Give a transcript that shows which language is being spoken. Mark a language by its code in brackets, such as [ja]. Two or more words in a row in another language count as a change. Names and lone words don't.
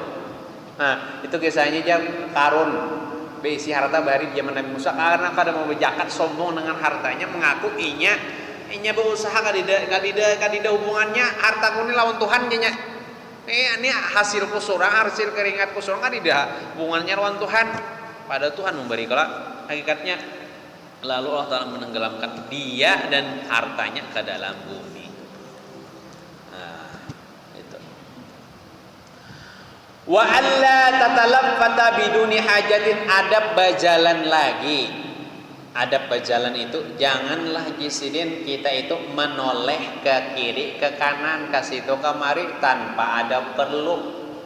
[bjn] Nah, itu kisahnya jar karun berisi harta bari zaman Nabi Musa karena kada mau berzakat sombong dengan hartanya mengaku inya berusaha kadida hubungannya hartaku ini lawan Tuhan nya. Ini hasilku surang, hasil keringatku surang kadida hubungannya lawan Tuhan. [id] Pada Tuhan memberi kalau hakikatnya lalu Allah Ta'ala menenggelamkan dia dan hartanya ke dalam bumi. Itu. [ar] وألا تتلفت بدون حاجة, [bjn] adab bajalan lagi. [id] Adab berjalan itu janganlah jisidin kita itu menoleh ke kiri ke kanan ke situ kemari tanpa ada perlu.